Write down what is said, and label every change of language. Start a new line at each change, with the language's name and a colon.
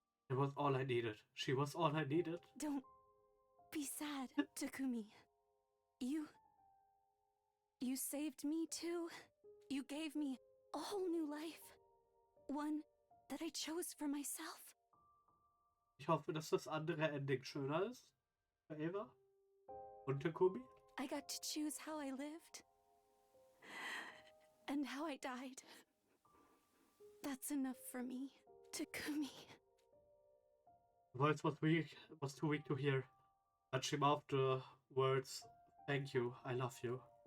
English: It was all I needed. She was all I needed. Don't be sad, Takumi. You saved me too. You gave me a whole new life. One that I chose for myself.
German: Ich hoffe, dass das andere Ending schöner ist. Für Eva und Takumi.
English: I got to choose how I lived. And how I died. That's enough for me, Takumi. The voice was weak, was too weak to hear, but she mouthed the words, "Thank you, I love you."